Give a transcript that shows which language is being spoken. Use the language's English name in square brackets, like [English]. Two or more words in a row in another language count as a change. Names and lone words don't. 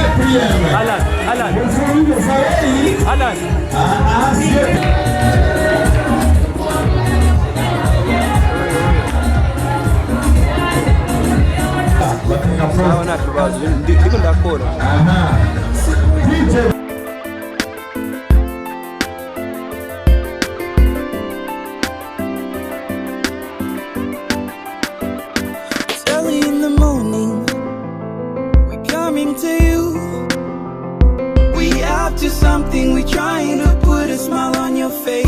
[French] deuxième. Alan. Le fruit de soleil. Alan. [Rundi] Ndiko ndakora. [English] Early in the morning, we're coming to you. We after something, we're trying to put a smile on your face.